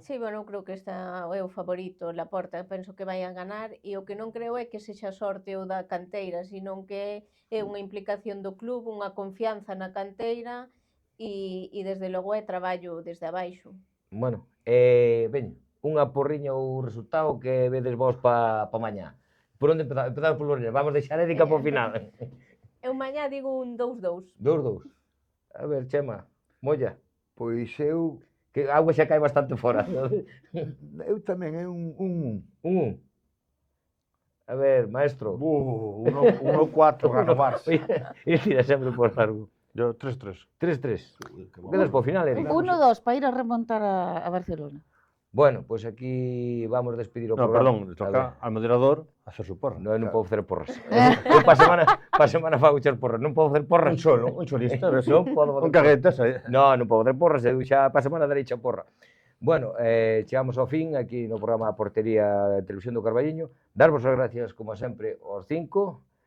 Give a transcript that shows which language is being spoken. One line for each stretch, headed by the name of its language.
Galician: Sí, bueno, creo que está é o favorito, Laporta, penso que vai a ganar, e o que non creo é que sexa sorte o da canteira, sino que é unha implicación do club, unha confianza na canteira, e desde logo é traballo desde abaixo. Bueno, veño, unha porriña ou resultado que vedes vos pa mañá. Por onde empezamos? Empezamos por Lorena, vamos deixar Édica por final. Eu mañá digo un 2-2. 2-2. A ver, Chema, molla. Pois eu Que a auga xa cae bastante fora. tamén é un 1-1. A ver, maestro. 1-4 gana o Barça. E tira sempre por largo.
Spanish: Yo 3-3.
Galician: 3-3. Quedas por final, Eric. 1-2 para ir a remontar a Barcelona. Bueno, pois aquí vamos a despedir o
Spanish: No,
Galician: programa.
Spanish: perdón, le toca al moderador hacer su porra.
Galician: No, non podo facer porras. Eu pa semana fago echar porras. Non podo facer porras. un solista, ves? Non podo facer Con caguetas aí. Non podo facer porras, eu xa pa semana darei xa porra. Bueno, chegamos ao fin aquí no programa A Portería de Televisión do Carballiño. Darvos as gracias, como sempre, aos 5.